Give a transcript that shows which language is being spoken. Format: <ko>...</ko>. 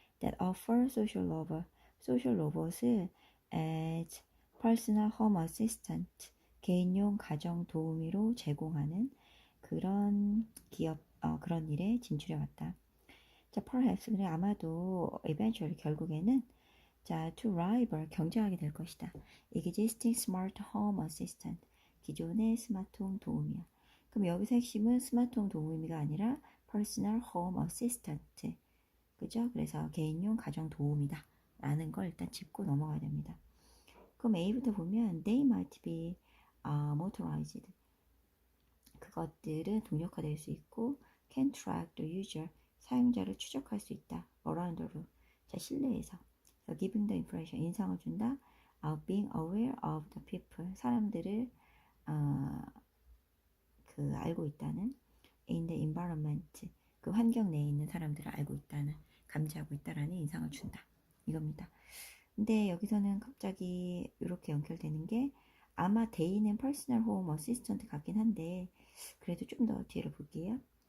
<en>that offer social robots을 as personal home assistant,</en> <ko>개인용 가정 도우미로 제공하는 그런 기업, 그런 일에 진출해 왔다. 자,</ko> <en>perhaps,</en> <ko>근데 아마도 eventually 결국에는 자,</ko> <en>to rival,</en> <ko>경쟁하게 될 것이다.</ko> <en>existing smart home assistant,</en> <ko>기존의 스마트홈 도우미야. 그럼 여기서 핵심은 스마트홈 도우미가 아니라 personal home assistant, 그죠? 그래서 개인용 가정 도우미다 라는 걸 일단 짚고 넘어가야 됩니다. 그럼 A부터 보면</ko> <en>they might be motorized,</en> <ko>그것들은 동력화될 수 있고</ko> <en>can track the user,</en> <ko>사용자를 추적할 수 있다.</ko> <en>around the room,</en> <ko>자, 실내에서</ko> <en>giving the impression,</en> <ko>인상을 준다.</ko> <en>being aware of the people,</en> <ko>사람들을 그 알고 있다는.</ko> <en>in the environment,</en> <ko>그 환경 내에 있는 사람들을 알고 있다는, 감지하고 있다라는 인상을 준다. 이겁니다. 근데 여기서는 갑자기 이렇게 연결되는 게 아마 데이는 personal home assistant 같긴 한데 그래도 좀 더 뒤를 볼게요.</ko>